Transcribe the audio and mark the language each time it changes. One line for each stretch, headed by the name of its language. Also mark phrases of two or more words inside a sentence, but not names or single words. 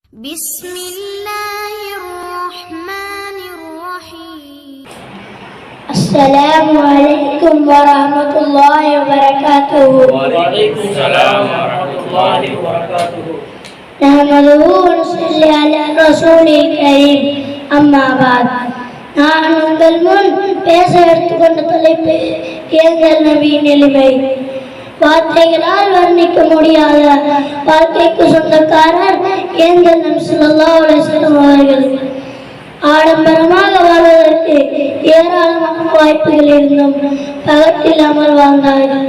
Arabic: بسم الله الرحمن الرحيم. السلام عليكم ورحمة الله وبركاته. وعليكم السلام ورحمة الله وبركاته. نحمده ونصلي على رسول الكريم. أما بعد.
Tamil: நான் உங்கள் முன் பேச எடுத்துக்கொண்ட தலைப்பு எங்கள் நபியின் நிலைமை. வார்த்தைகளால் வர்ணிக்க முடியாத வாழ்க்கைக்கு சொந்தக்காரர் எங்கள் நபி
Arabic: صلى الله عليه وسلم
Tamil: அவர்கள். ஆடம்பரமாக வாழ்வதற்கு ஏராளமான வாய்ப்புகள் இருந்தும் பகட்டில்லாமல் வாழ்ந்தார்கள்.